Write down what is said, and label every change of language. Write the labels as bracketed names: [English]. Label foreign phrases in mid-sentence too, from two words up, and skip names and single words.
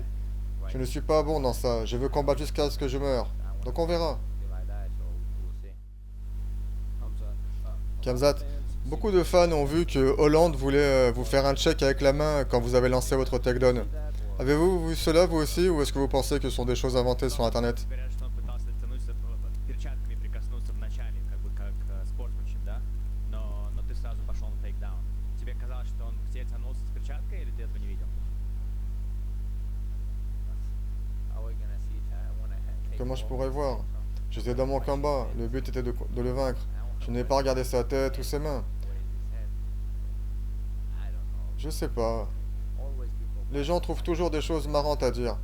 [French] Je ne suis pas bon dans ça. Je veux combattre jusqu'à ce que je meure. Donc on verra. Kamzat, beaucoup de fans ont vu que Holland voulait vous faire un check avec la main quand vous avez lancé votre takedown. Avez-vous vu cela vous aussi ou est-ce que vous pensez que ce sont des choses inventées sur internet? [Russian] Говорят, что он пытался дотянуться перчатками прикоснуться в начале, как бы как спортсменшип, да? Но ты сразу пошел на тейкдаун. Тебе казалось, что он к тебе тянулся с перчаткой, или ты этого не видел? [French] Comment je pourrais voir? J'étais dans mon combat. Le but était de le vaincre. Je n'ai pas regardé sa tête ou ses mains. Je sais pas. Les gens trouvent toujours des choses marrantes à dire.